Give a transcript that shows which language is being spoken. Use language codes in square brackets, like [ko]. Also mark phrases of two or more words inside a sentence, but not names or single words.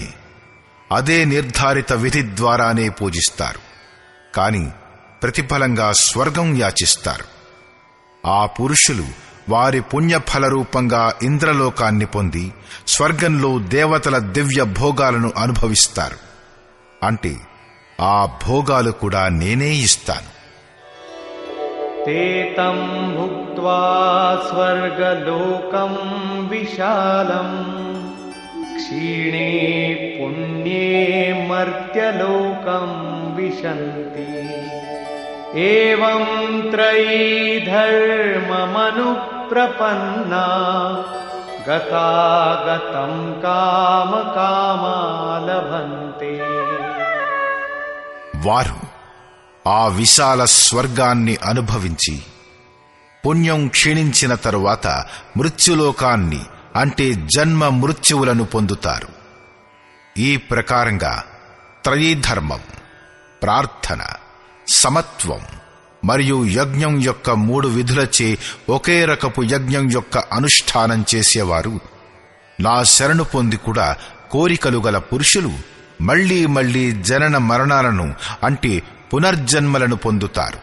[te] అదే నిర్ధారిత విధి ద్వారానే పూజిస్తారు, కాని ప్రతిఫలంగా స్వర్గం యాచిస్తారు. ఆ పురుషులు వారి పుణ్యఫల రూపంగా ఇంద్రలోకాన్ని పొంది స్వర్గంలో దేవతల దివ్య భోగాలను అనుభవిస్తారు. అంటే ఆ భోగాలు కూడా నేనే ఇస్తాను. [sa] ते तं भुक्त्वा स्वर्गलोकं विशालम् क्षीणे पुण्ये मर्त्यलोकं विशन्ति एवं त्रयी धर्ममनुप्रपन्ना गतागतं कामकामा लभन्ते. [te] వారు ఆ విశాల స్వర్గాన్ని అనుభవించి పుణ్యం క్షీణించిన తరువాత మృత్యులోకాన్ని అంటే జన్మ మృత్యువులను పొందుతారు. ఈ ప్రకారంగా త్రయీధర్మం, ప్రార్థన, సమత్వం మరియు యజ్ఞం యొక్క 3 విధులచే ఒకే రకపు యజ్ఞం యొక్క అనుష్ఠానం చేసేవారు నా శరణు పొంది కూడా కోరికలు గల పురుషులు మళ్లీ మళ్లీ జనన మరణాలను అంటే పునర్జన్మలను పొందుతారు.